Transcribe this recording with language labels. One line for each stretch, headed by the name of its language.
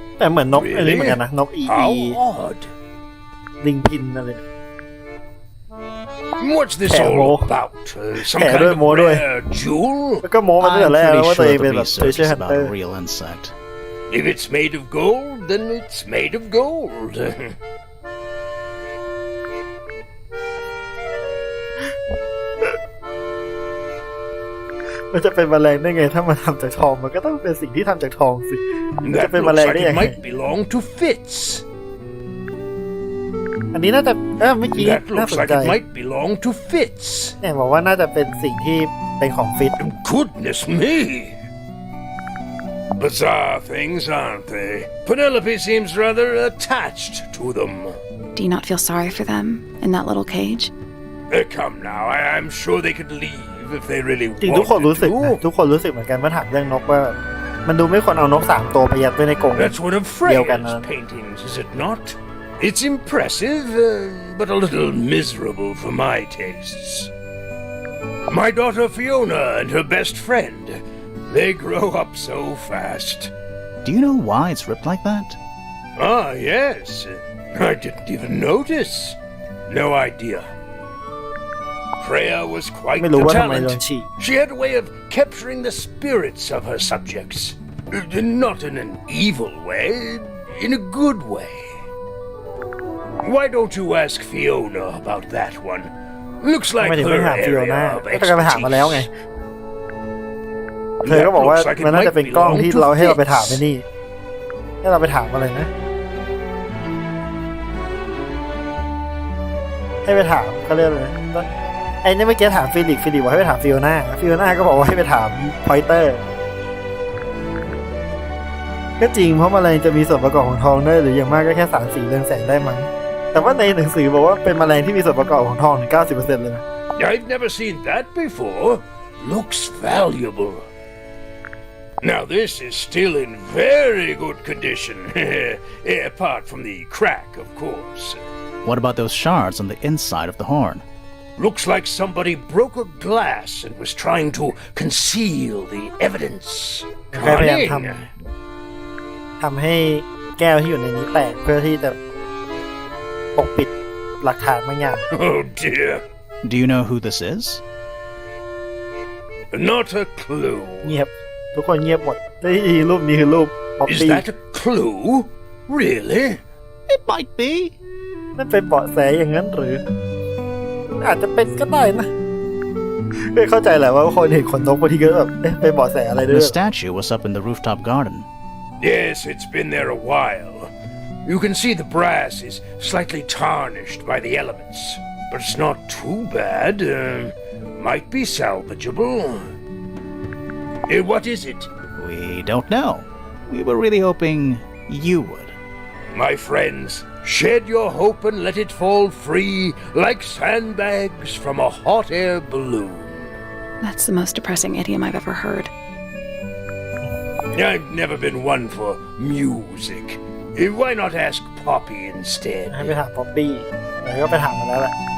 Thai: แต่เหมือนนกอันนี้เหมือนกันนะนก
English: How odd.
Thai: ลิงพินอะไร
English: What's this all about? Some kind of rare jewel?
Thai: แล้วก็โม้มาตั้งแต่แรกแล้วว่าตัวเองเป็นแบบ treasure
English: about hunter real insect. If it's made of gold, then it's made of gold.
Thai: มันจะเป็นแมลงได้ไงถ้ามันทำจากทองมันก็ต้องเป็นสิ่งที่ทำจากทองสิจะเป็นแมลงได้ยังไง
English: might belong to Fitz.
Thai: อันนี้น่าจะเมื่อกี้น่าสนใจ
English: might belong to Fitz.
Thai: เนี่ยบอกว่าน่าจะเป็นสิ่งที่เป็นของฟิต
English: Goodness me. Bizarre things, aren't they? Penelope seems rather attached to them. Do you not feel sorry for them in that little cage? Come now, I'm sure they could leave if they really
Thai: จริงทุกคนรู้สึกนะทุกคนรู้สึกเหมือนกันเมื่อถามเรื่องนกว่ามันดูไม่ควรเอานก3ตัวไปยัดไว้ในกรง
English: That's one of Freya's paintings, is it not? It's impressive, but a little miserable for my tastes. My daughter Fiona and her best friend, they grow up so fast. Do you know why it's ripped like that? Ah, yes. I didn't even notice. No idea. Freya was quite the talent. She had a way of capturing the spirits of her subjects. Not in an evil way, in a good way. Why don't you ask Fiona about that one? Looks like her area of expertise.
Thai: เธอก็บอกว่ามันน่าจะเป็นกล้องที่เราให้เราไปถามไอ้นี่ให้เราไปถามอะไรนะให้ไปถามเขาเรียกอะไรไอ้นี่เมื่อกี้ถามฟิลิปบอกให้ไปถามฟิโอน่าก็บอกว่าให้ไปถามพอยเตอร์ก็จริงเพราะแมลงจะมีส่วนประกอบของทองได้หรืออย่างมากก็แค่3 สีเรืองแสงได้มั้งแต่ว่าในหนังสือบอกว่าเป็นแมลงที่มีส่วนประกอบของทองถึง 90% เลยนะ
English: I've never seen that before. Looks valuable. Now this is still in very good condition, apart from the crack, of course. What about those shards on the inside of the horn? Looks like somebody broke a glass and was trying to conceal the evidence.
Thai: ก็พยายามทำให้แก้วที่อยู่ในนี้แตกเพื่อที่จะปกปิดหลักฐานบางอย่าง
English: Oh dear. Do you know who this is? Not a clue.
Thai: เงียบทุกคนเงียบหมดรูปนี้คือรูปป๊อป
English: Is
Thai: ปี้
English: that a clue? Really? It might be.
Thai: นั่นเป็นเบาะแสอย่างนั้นหรืออาจจะเป็นก็ได้นะเข้าใจแหละว่าคนเห็นขนนกบางทีก็แบบเป็นเบาะแสอะไรด้วย
English: The statue was up in the rooftop garden. Yes, it's been there a while. You can see the brass is slightly tarnished by the elements, but it's not too bad. Might be salvageable. What is it? We don't know. We were really hoping you would. My friends, shed your hope and let it fall free like sandbags from a hot air balloon. That's the most depressing idiom I've ever heard. I've never been one for music. Why not ask Poppy instead?
Thai: ให้ไปถามป๊อปปี้แล้วก็ไปถามมันแล้วแหละ